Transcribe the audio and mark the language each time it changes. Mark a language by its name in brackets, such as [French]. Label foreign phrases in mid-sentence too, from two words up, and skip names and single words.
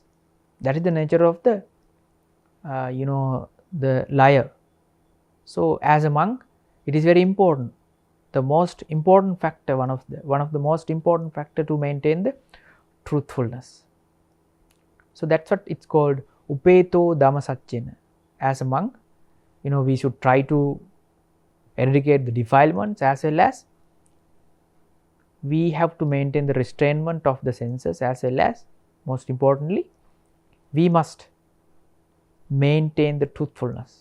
[English] That is the nature of the the liar. So as a monk, it is very important, the most important factor, one of the most important factor to maintain the truthfulness. So that's what it's called [Pali] upeto Dhamma satchena. [English] As a monk, we should try to eradicate the defilements, as well as we have to maintain the restrainment of the senses, as well as, most importantly, we must maintain the truthfulness.